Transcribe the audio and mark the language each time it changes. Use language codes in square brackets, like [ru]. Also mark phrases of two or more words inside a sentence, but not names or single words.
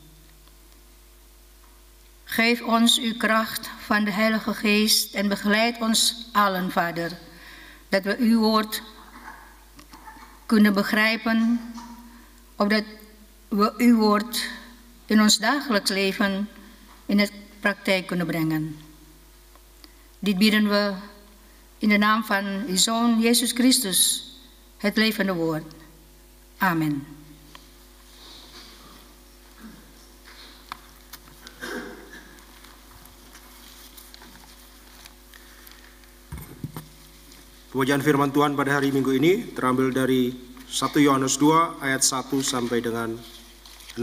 [nl] Geef ons uw kracht van de Heilige Geest en begeleid ons allen, Vader, dat we uw woord kunnen begrijpen, opdat we uw woord in ons dagelijks leven in de praktijk kunnen brengen. Dit bidden we in de naam van uw Zoon Jezus Christus, het levende woord. Amen. [id] Pembacaan firman Tuhan pada hari Minggu ini terambil dari 1 Yohanes 2 ayat 1 sampai dengan 6.